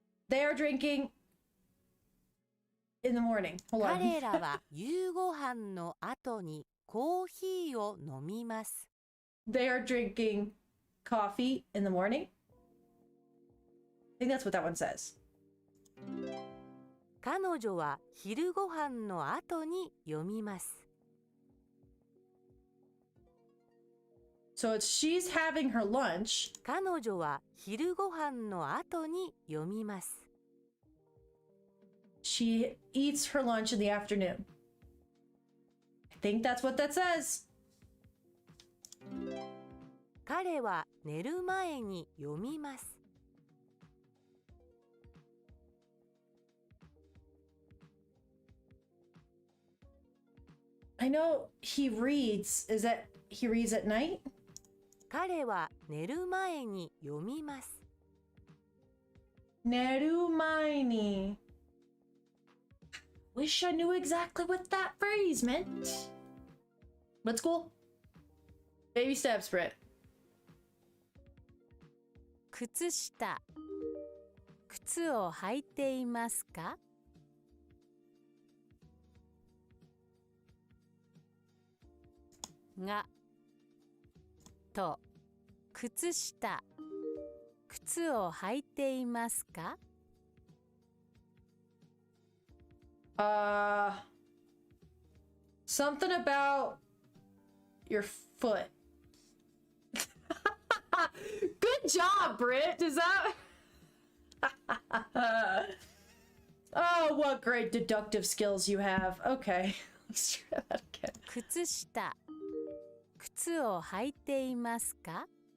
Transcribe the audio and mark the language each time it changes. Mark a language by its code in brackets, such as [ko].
[en] they are drinking in the morning. Hold on. [ja] 彼らは夕ご飯の後にコーヒーを飲みます。 [en] They are drinking coffee in the morning. I think that's what that one says. [ja] 彼女は昼ご飯の後に読みます。 [en] So it's she's having her lunch. [ja] 彼女は昼ご飯の後に読みます。 [en] She eats her lunch in the afternoon. I think that's what that says. [ja] 彼は寝る前に読みます。 [en] I know he reads. Is that he reads at night? [ja] 彼は寝る前に読みます。 Nerumaini. [en] Wish I knew exactly what that phrase meant. But it's cool. Baby steps, Britt. [ja] 靴下。靴を履いていますか？がと靴下靴を履いていますか [en] Something about your foot. Good job, Britt. Is that? Oh, what great deductive skills you have. Okay, let's try that again. [ja] 靴下靴を履いていますか